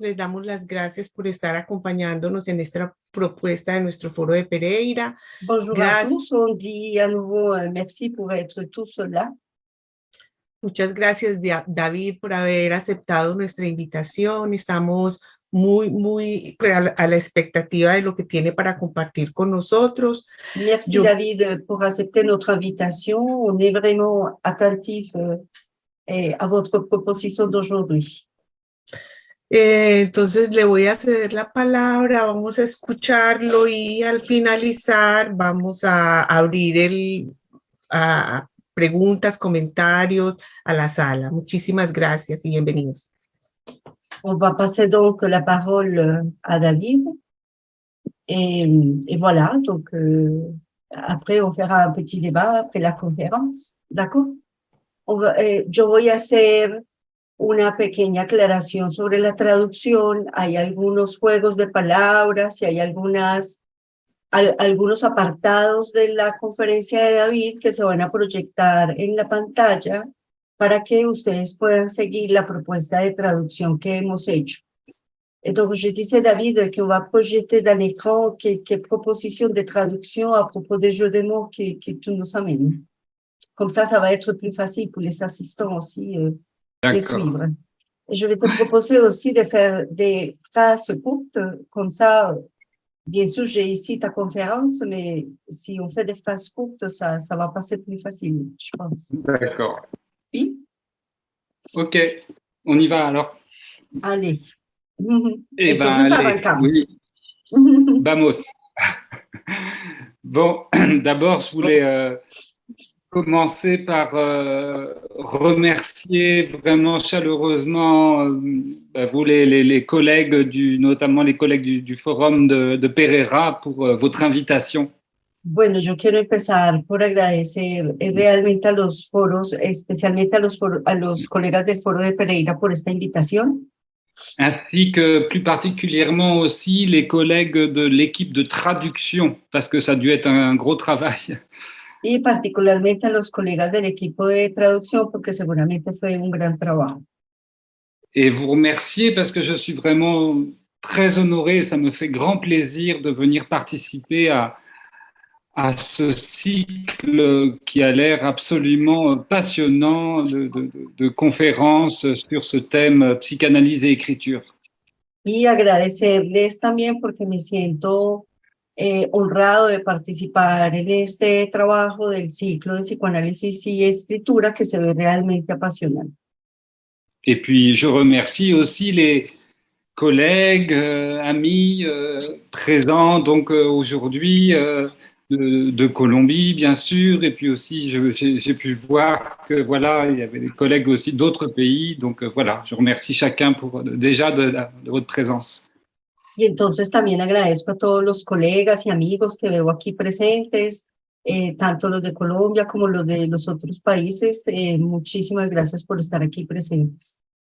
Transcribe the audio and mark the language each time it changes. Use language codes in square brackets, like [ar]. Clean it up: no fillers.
[es] Les damos las gracias por estar acompañándonos en esta propuesta de nuestro foro de Pereira. [fr] Bonjour à tous, on dit à nouveau merci pour être tous là. [es] Muchas gracias, David, por haber aceptado nuestra invitación. Estamos muy a la expectativa de lo que tiene para compartir con nosotros. [fr] Merci David pour accepter notre invitation. On est vraiment attentif à votre proposition d'aujourd'hui. [es] Entonces le voy a ceder la palabra, vamos a escucharlo y al finalizar vamos a abrir a preguntas, comentarios a la sala. Muchísimas gracias y bienvenidos. [fr] On va passer donc la parole à David. Et voilà, donc après on fera un petit débat après la conférence, ¿d'accord? [es] Yo voy a hacer una pequeña aclaración sobre la traducción. Hay algunos juegos de palabras y hay algunos apartados de la conferencia de David que se van a proyectar en la pantalla para que ustedes puedan seguir la propuesta de traducción que hemos hecho. [fr] Et donc, je disais, David, qu'on va projeter dans l'écran quelques propositions de traduction à propos des jeux de mots que tu nous amènes. Comme ça va être plus facile pour les assistants aussi de suivre. Et je vais te proposer aussi de faire des phrases courtes, comme ça, bien sûr, j'ai ici ta conférence, mais si on fait des phrases courtes, ça va passer plus facile, je pense. D'accord. Oui? Ok, on y va alors. Allez. Eh ben, allez, oui. [es] Vamos. [fr] Bon, d'abord, je voulais commencer par remercier vraiment chaleureusement vous les collègues, notamment les collègues du forum de Pereira pour votre invitation. [es] Bueno, yo quiero empezar por agradecer realmente a los foros, especialmente a los colegas del foro de Pereira por esta invitación. [fr] Ainsi que plus particulièrement aussi les collègues de l'équipe de traduction, parce que ça a dû être un gros travail. [es] Y particularmente a los colegas del equipo de traducción, porque seguramente fue un gran trabajo. [fr] Et vous remercier parce que je suis vraiment très honoré, ça me fait grand plaisir de venir participer à ce cycle qui a l'air absolument passionnant de conférences sur ce thème psychanalyse et écriture. [es] Y agradecerles también porque me siento honrado de participar en este trabajo del ciclo de psicoanálisis y escritura que se ve realmente apasionante. [fr] Et puis je remercie aussi les collègues, amis présents donc aujourd'hui de Colombie, bien sûr, et puis aussi j'ai pu voir que voilà, il y avait des collègues aussi d'autres pays, donc voilà, je remercie chacun déjà de votre présence. [es] Y entonces también agradezco a todos los colegas y amigos que veo aquí presentes, tanto los de Colombia como los de los otros países. Muchísimas gracias por estar aquí presentes.